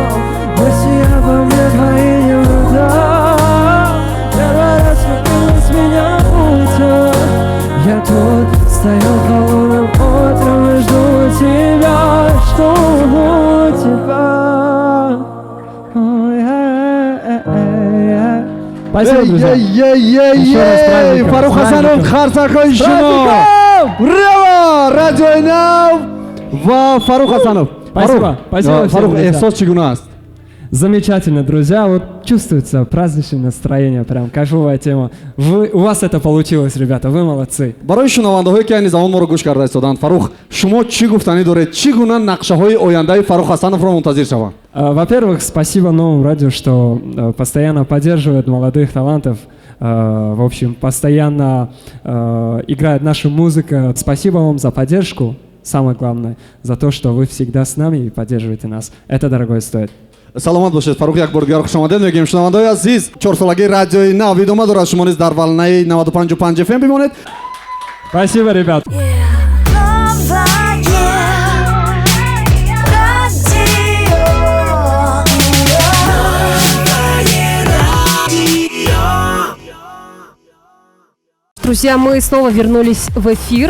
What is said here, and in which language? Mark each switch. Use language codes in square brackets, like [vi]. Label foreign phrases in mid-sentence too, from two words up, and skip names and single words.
[ru] Мысли обо мне твои не врут. Первый раз влюбилась в меня, будто я тут стою холодным утром и жду тебя, жду тебя. Спасибо, друзья. Еще раз праздником. [tg] Фарух Хасанов, Харсакой Шумо. [ru] Браво! [tg] Радио Инав ва Фарух Хасанов. [ru] Спасибо. Спасибо. [tg] Фарух, эхсос чигуна аст? [ru] Замечательно, друзья. Вот чувствуется праздничное настроение, прям кайфовая тема. У вас это получилось, ребята, вы молодцы. [tg] барои шунавандаҳое ки айни замон моро гӯш карда истоданд, Фарух, шумо чӣ гуфтанӣ доред? Чӣ гуна нақшаҳои ояндаи Фарух Хасановро мунтазир шаванд? [ru] Во-первых, спасибо Новому радио, что постоянно поддерживает молодых талантов. В общем, постоянно играет наша музыка. Спасибо вам за поддержку. Самое главное, за то, что вы всегда с нами и поддерживаете нас. Это дорогое стоит. [tg] саломат бошед. Фарух, як бор дигар хуш омадед мегӯем. шунавандаҳои азиз, чорсолагии радиои Нав идома дорад. Шумо низ дар волнаи 95.5 FM бимонед. [ru] Спасибо, ребят. Друзья, мы снова вернулись в эфир.